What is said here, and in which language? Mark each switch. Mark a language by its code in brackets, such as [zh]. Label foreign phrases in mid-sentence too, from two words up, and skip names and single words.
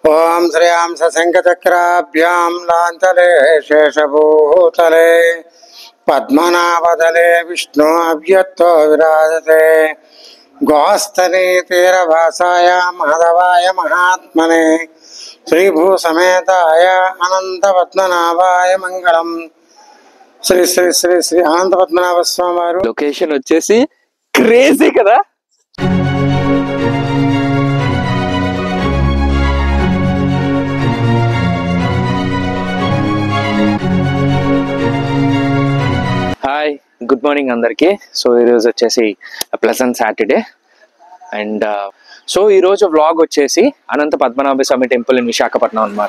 [sa] ओम श्रियां सशंखचक्राभ्यां लांछले शेषभूतले पद्मनाभदले विष्णु अव्यक्तो विराजते गोस्तने तीरभासाय माधवाय महात्मने श्रीभूसमेताय अनंतपद्मनाभाय मंगलम। [te] श्री श्री श्री श्री अनंतपद्मनाभ स्वामी वारु लोकेशन వచ్చేసి క్రేజీ కదా। [en] hi good morning [te] అందరికి। సో ఈరోజు వచ్చేసి [en] pleasant Saturday and so [te] ఈరోజు వ్లాగ్ వచ్చేసి అనంత పద్మనాభ స్వామి [en] temple in [te] విశాఖపట్నం అనమాట।